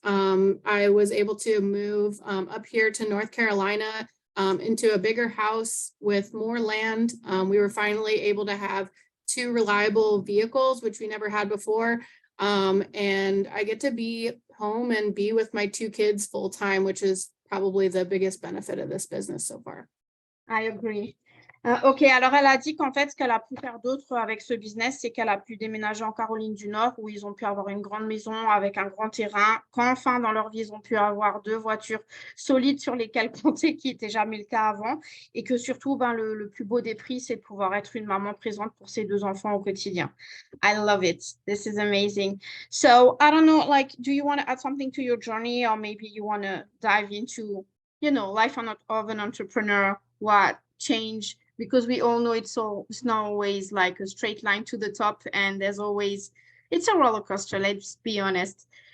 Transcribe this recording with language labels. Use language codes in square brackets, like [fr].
[en] I was able to move up here to North Carolina into a bigger house with more land. We were finally able to have 2 reliable vehicles, which we never had before. And I get to be home and be with my 2 kids full time, which is probably the biggest benefit of this business so far. I agree. [fr] OK, alors elle a dit qu'en fait, ce qu'elle a pu faire d'autre avec ce business, c'est qu'elle a pu déménager en Caroline du Nord où ils ont pu avoir une grande maison avec un grand terrain. Qu'enfin, dans leur vie, ils ont pu avoir 2 voitures solides sur lesquelles compter, qui n'était jamais le cas avant. Et que surtout, ben, le plus beau des prix, c'est de pouvoir être une maman présente pour ses 2 enfants au quotidien. [en] I love it. This is amazing. So, I don't know, like, do you want to add something to your journey or maybe you want to dive into, life of an entrepreneur, what change, because we all know it's not always like a straight line to the top and it's a roller coaster, let's be honest.